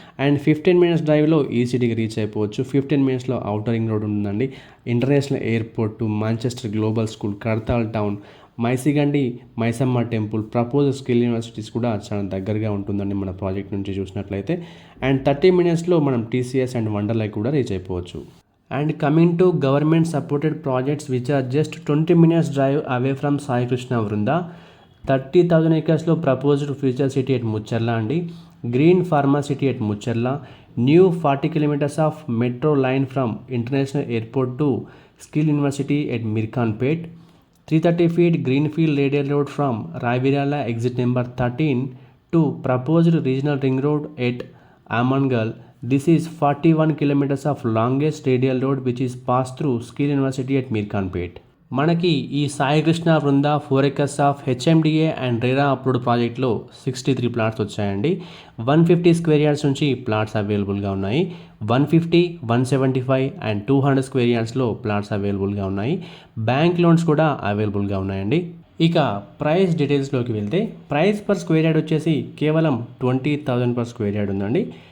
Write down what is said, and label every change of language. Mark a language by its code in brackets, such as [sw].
[te] And 15 minutes డ్రైవ్లో ఈ సిటీకి రీచ్ అయిపోవచ్చు. 15 మినిట్స్లో ఔటర్ రింగ్ రోడ్ ఉందండి. International airport, Manchester global school, Kadthal town, Maisigandi Maisamma temple, propose skill universities కూడా చాలా దగ్గరగా ఉంటుందండి మన ప్రాజెక్ట్ నుంచి చూసినట్లయితే. అండ్ 30 మినిట్స్లో మనం టీసీఎస్ అండ్ వండర్లై కూడా రీచ్ అయిపోవచ్చు. [en] And coming to government supported projects which are just 20 minutes drive away from Sai Krishna Vrunda, 30,000 acres proposed future city at Mucharla and Green Pharma City at Mucharla, new 40 kilometers of metro line from International Airport to Skill University at Mirkanpet, 330 feet Greenfield radial road from Raivirala exit number 13 to proposed regional ring road at Amangal. This is 41 kilometers of longest radial road which is passed through Skill University at Mirkanpet. [te] మనకి ఈ Sai Krishna Vrinda 4 acres of HMDA and RERA approved ప్రాజెక్ట్లో 63 plots వచ్చాయండి. 150 square yards నుంచి plots అవైలబుల్గా ఉన్నాయి. 150, 175 and 200 square యార్డ్స్లో plots అవైలబుల్గా ఉన్నాయి. Bank loans కూడా అవైలబుల్గా ఉన్నాయండి. ఇక ప్రైస్ డీటెయిల్స్లోకి వెళ్తే ప్రైస్ పర్ స్క్వేర్ యార్డ్ వచ్చేసి కేవలం 20,000 పర్ స్క్వేర్ యార్డ్ ఉందండి.